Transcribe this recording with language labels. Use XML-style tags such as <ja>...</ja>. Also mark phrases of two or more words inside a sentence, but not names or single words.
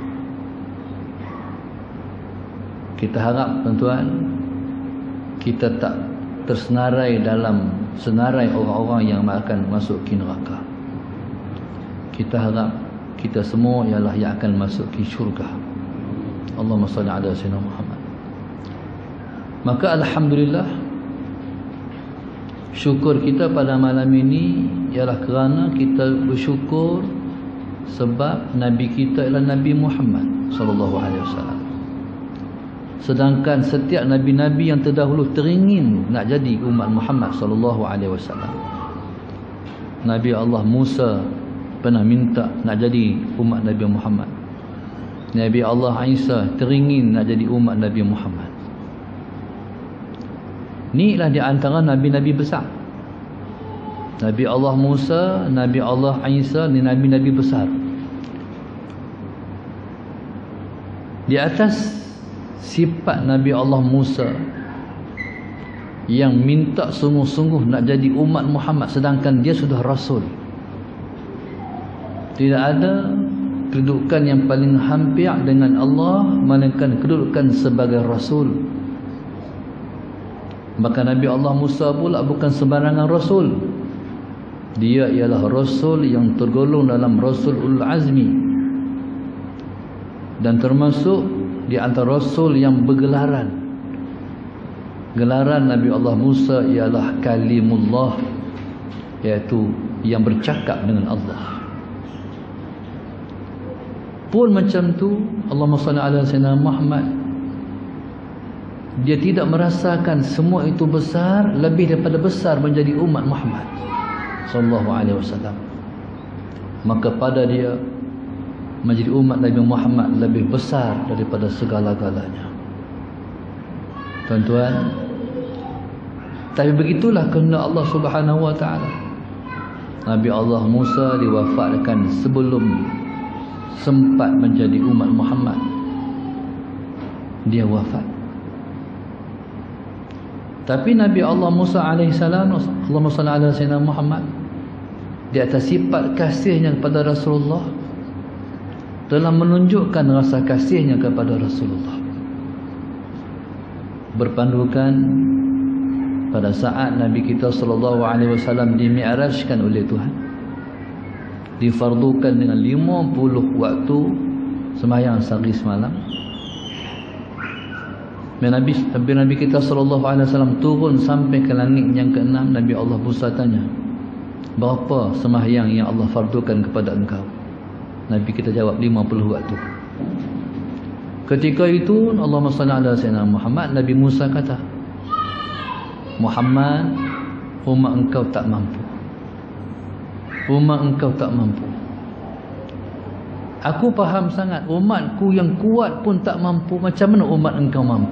<ms>Kita harap tuan-tuan, kita tak tersenarai dalam senarai orang-orang yang akan masuk ke neraka. Kita harap kita semua ialah yang akan masuk ke syurga.</ms> <ar>اللهم صل على سيدنا محمد.</ar> <ms>Maka alhamdulillah, syukur kita pada malam ini ialah kerana kita bersyukur sebab Nabi kita ialah Nabi Muhammad</ms> <ar>صلى الله عليه وسلم.</ar> <ms>Sedangkan setiap nabi-nabi yang terdahulu teringin nak jadi umat Muhammad</ms> <ar>صلى الله عليه وسلم.</ar> <ms>Nabi Allah Musa pernah minta nak jadi umat Nabi Muhammad. Nabi Allah Isa teringin nak jadi umat Nabi Muhammad. Inilah di antara nabi-nabi besar. Nabi Allah Musa, Nabi Allah Isa, ni nabi-nabi besar. Di atas sifat Nabi Allah Musa yang minta sungguh-sungguh nak jadi umat Muhammad, sedangkan dia sudah Rasul. Tidak ada kedudukan yang paling hampir dengan Allah melainkan kedudukan sebagai Rasul. Maka Nabi Allah Musa pula bukan sembarangan Rasul. Dia ialah Rasul yang tergolong dalam Rasul</ms> <ar>أولو العزم,</ar> <ms>dan termasuk di antara Rasul yang bergelaran. Gelaran Nabi Allah Musa ialah Kalimullah, iaitu yang bercakap dengan Allah. Pun macam tu,</ms> <ar>اللهم صل على سيدنا محمد,</ar> <ms>dia tidak merasakan semua itu besar, lebih daripada besar menjadi umat Muhammad</ms> <ar>صلى الله عليه وسلم.</ar> <ms>Maka pada dia menjadi umat Nabi Muhammad lebih besar daripada segala-galanya. Tuan-tuan, tapi begitulah kehendak Allah</ms> <ar>سبحانه وتعالى.</ar> <ms>Nabi Allah Musa diwafatkan sebelum sempat menjadi umat Muhammad. Dia wafat. Tapi Nabi Allah Musa alaihissalam,</ms> <ar>اللهم صل على سيدنا محمد,</ar> <ms>di atas sifat kasihnya kepada Rasulullah, telah menunjukkan rasa kasihnya kepada Rasulullah. Berpandukan pada saat Nabi kita</ms> <ar>صلى الله عليه وسلم</ar> <ms>dimi'rajkan oleh Tuhan, difardukan dengan 50 waktu sembahyang sehari semalam. Nabi kita</ms> <ar>صلى الله عليه وسلم</ar> <ms>turun sampai ke langit yang ke-6. Nabi Allah Musa tanya, berapa sembahyang yang Allah fardukan kepada engkau? Nabi kita jawab 50 waktu. Ketika itu</ms> <ar>اللهم صل على سيدنا محمد,</ar> <ms>Nabi Musa kata, Muhammad, umat engkau tak mampu. Umat engkau tak mampu. Aku faham sangat, umatku yang kuat pun tak mampu, macam mana umat engkau mampu?</ms>